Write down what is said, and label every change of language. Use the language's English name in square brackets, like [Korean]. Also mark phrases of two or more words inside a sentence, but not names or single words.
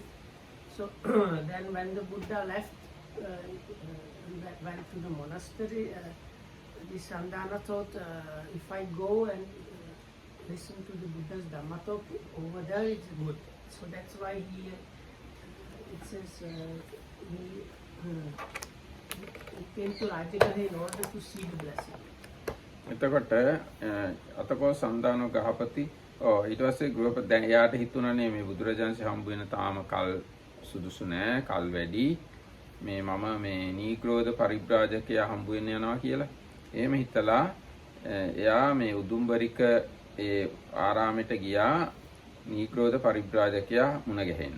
[English] So then when the Buddha left, went to the monastery, the Sandana thought, if I go and listen to the Buddha's Dhamma talk, over there it's good. So that's why it says he came to Rajagaha in order to see the blessing. [Sinhala] එතකොට අතකෝ සන්දානෝ ගහපති ඊට පස්සේ ගෘහපති දැන් එයාට හිතුණානේ මේ බුදුරජාණන්සේ හම්බ වෙන තාම කල් සුදුසු නෑ කල් වැඩි මේ මම මේ නීග්‍රෝධ පරිබ්‍රාජකයා හම්බ වෙන්න යනවා කියලා. එහෙම හිතලා එයා මේ උදුම්බරික ඒ ආරාමයට ගියා නීග්‍රෝධ පරිබ්‍රාජකයා මුණ ගැහෙන්න.